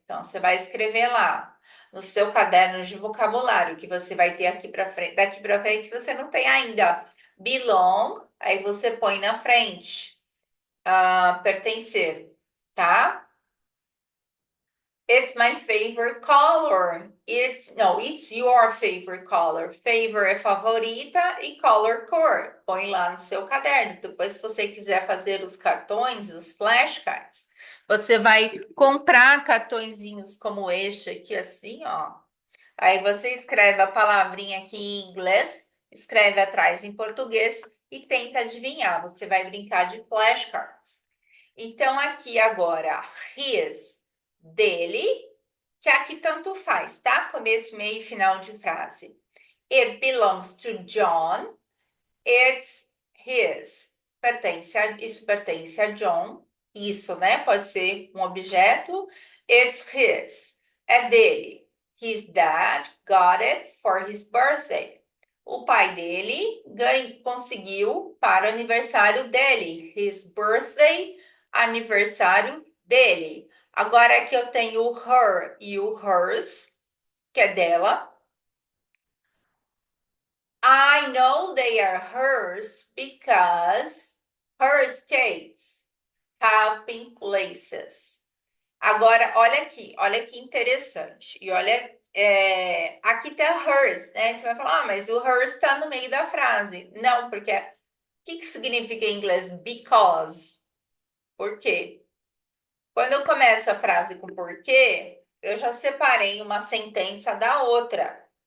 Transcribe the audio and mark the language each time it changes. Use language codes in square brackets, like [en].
[pt] Então, você vai escrever lá no seu caderno de vocabulário que você vai ter aqui para frente, daqui para frente, se você não tem ainda. Belong, aí você põe na frente, pertencer, tá? [en] It's my favorite color. It's your favorite color. [pt] Favor é favorita e color cor. Põe lá no seu caderno. Depois, se você quiser fazer os cartões, os flashcards, você vai comprar cartõezinhos como este aqui, assim, ó. Aí você escreve a palavrinha aqui em inglês, escreve atrás em português e tenta adivinhar. Você vai brincar de flashcards. Então, aqui agora, his, dele, que aqui tanto faz, tá? Começo, meio e final de frase. [en] It belongs to John. It's his. [pt] Isso pertence a John. Isso, né? Pode ser um objeto. [en] It's his. [pt] É dele. [en] His dad got it for his birthday. [pt] O pai dele conseguiu para o aniversário dele. [en] His birthday, [pt] aniversário dele. Agora aqui eu tenho o her e o hers, que é dela. [en] I know they are hers because her skates have pink laces. [pt] Agora, olha que interessante. E olha, aqui tá hers, né? Você vai falar, mas o hers tá no meio da frase. Não, porque o que significa em inglês because? Por quê? Quando eu começo a frase com porquê, eu já separei uma sentença da outra.